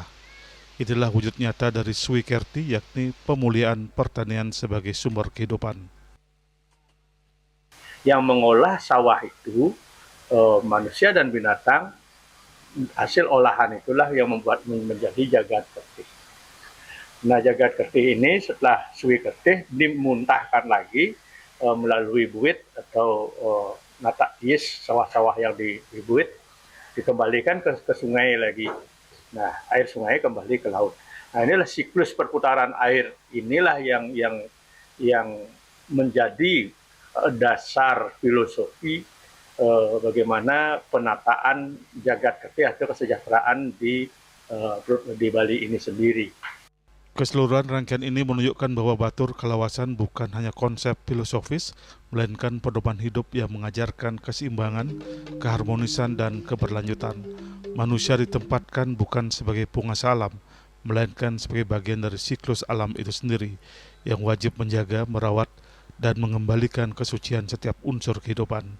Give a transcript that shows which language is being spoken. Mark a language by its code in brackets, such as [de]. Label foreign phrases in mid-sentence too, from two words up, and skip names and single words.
[id] Itulah wujud nyata dari Sui Kerti, yakni pemuliaan pertanian sebagai sumber kehidupan. Yang mengolah sawah itu manusia dan binatang, hasil olahan itulah yang membuat menjadi jagat kerti. Nah, jagat kerti ini setelah Sui Kerti dimuntahkan lagi melalui buit atau natak tiis, sawah-sawah yang dibuit, dikembalikan ke sungai lagi. Nah, air sungai kembali ke laut. Nah, inilah siklus perputaran air, inilah yang menjadi dasar filosofi bagaimana penataan jagat kerti atau kesejahteraan di Bali ini sendiri. Keseluruhan rangkaian ini menunjukkan bahwa batur kalawasan bukan hanya konsep filosofis, melainkan pedoman hidup yang mengajarkan keseimbangan, keharmonisan, dan keberlanjutan. Manusia ditempatkan bukan sebagai penguasa alam, melainkan sebagai bagian dari siklus alam itu sendiri, yang wajib menjaga, merawat, dan mengembalikan kesucian setiap unsur kehidupan.